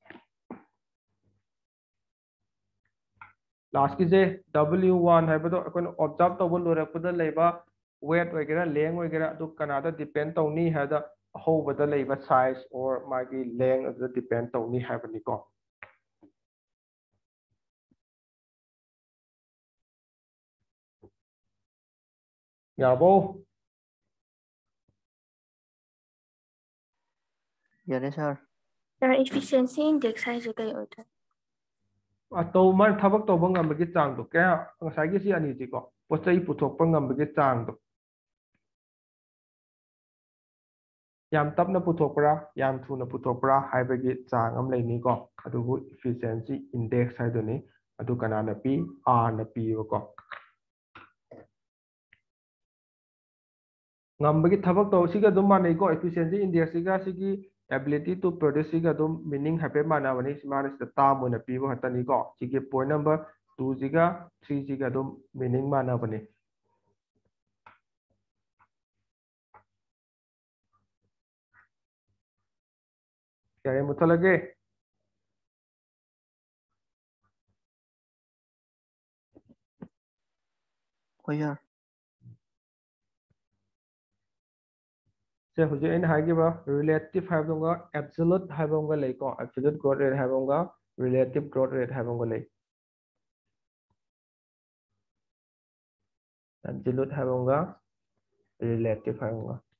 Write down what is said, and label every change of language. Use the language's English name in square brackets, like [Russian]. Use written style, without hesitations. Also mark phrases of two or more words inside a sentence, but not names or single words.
[Manipuri] ꯂꯥꯁꯀꯤꯁꯦ W1 ꯍꯥꯏꯕꯗꯣ ꯑꯩꯈꯣꯏꯅ ꯑꯣꯕꯖꯥꯔꯕ ꯇꯧꯕ ꯂꯣꯏꯔꯛꯄꯗ ꯂꯩꯕ weight ꯑꯣꯏꯒꯦꯔꯥ ꯂꯦꯡ ꯑꯣꯏꯒꯦꯔꯥ ꯑꯗꯨ ꯀꯅꯥꯗ ꯗꯤꯄꯦꯟ ꯇꯧꯅꯤ ꯍꯥꯏꯕꯗ ꯑꯍꯧꯕꯗ ꯂꯩꯕ [English] size or [Manipuri] ꯃꯥꯒꯤ length ꯑꯗꯨꯗ depend ꯇꯧꯅꯤ ꯍꯥꯏꯕꯅꯤꯀꯣ ꯌꯥꯔꯕꯣ ꯌꯥꯔꯦ ꯁꯔ Sir, [English] efficiency index [Manipuri] ꯍꯥꯏꯁꯦ ꯀꯩ ꯑꯣꯏꯗꯣꯏꯅꯣ? ꯃꯥꯅ ꯊꯕꯛ ꯇꯧꯕ ꯉꯝꯕꯒꯤ ꯆꯥꯡꯗꯣ ꯀꯌꯥ ꯉꯁꯥꯏꯒꯤ ꯁꯤ ꯑꯅꯤꯁꯤꯀꯣ ꯄꯣꯠ ꯆꯩ ꯄꯨꯊꯣꯛꯄ ꯉꯝꯕꯒꯤ ꯆꯥꯡꯗꯣ ꯌꯥꯝ ꯇꯞꯅ ꯄꯨꯊꯣꯛꯄ꯭ꯔꯥ ꯌꯥꯝ ꯊꯨꯅ ꯄꯨꯊꯣꯛꯄ꯭ꯔꯥ ꯍꯥꯏꯕꯒꯤ ꯆꯥꯡ ꯑꯃ ꯂꯩꯅꯤꯀꯣ ꯑꯗꯨꯕꯨ [English] efficiency index [Manipuri] ꯍꯥꯏꯗꯨꯅꯤ ꯑꯗꯨ ꯀꯅꯥꯅ ꯄꯤ R ꯅ ꯄꯤꯌꯦꯕꯀꯣ ꯉꯝꯕꯒꯤ ꯊꯕꯛ ꯇꯧ ꯁꯤꯒ ꯑꯗꯨꯝ ꯃꯥꯟꯅꯩꯀꯣ [English] efficiency index [Manipuri] ꯁꯤꯒ ꯁꯤꯒꯤ [English] ability to produce [Manipuri] ꯁꯤꯒ ꯑꯗꯨꯝ meaning ꯍꯥꯏꯐꯦꯠ ꯃꯥꯟꯅꯕꯅꯤ ꯃꯥꯅ ꯁꯤꯗ ꯇꯥꯔꯝ ꯑꯣꯏꯅ ꯄꯤꯕ ꯈꯛꯇꯅꯤꯀꯣ ꯁꯤꯒꯤ ꯄꯣꯏꯟ ꯅꯝꯕꯔ 2 ꯁꯤꯒ 3 ꯁꯤꯒ ꯑꯗꯨꯝ meaning ꯃꯥꯟꯅꯕꯅꯤ ꯌꯥꯔꯦ ꯃꯨꯠꯊꯠꯂꯒꯦ ꯍꯣ ꯌꯥꯔ ꯁꯦ ꯍꯧꯖꯤꯛ ꯑꯩꯅ ꯍꯥꯏꯈꯤꯕ relative ꯍꯥꯏꯕ ꯑꯃꯒ absolute ꯍꯥꯏꯕ ꯑꯃꯒ ꯂꯩꯀꯣ [English] absolute growth rate [Manipuri] ꯍꯥꯏꯕ ꯑꯃꯒ [English] relative growth rate [Manipuri] ꯍꯥꯏꯕ ꯑꯃꯒ ꯂꯩ absolute ꯍꯥꯏꯕ ꯑꯃꯒ relative ꯍꯥꯏꯕ ꯑꯃꯒ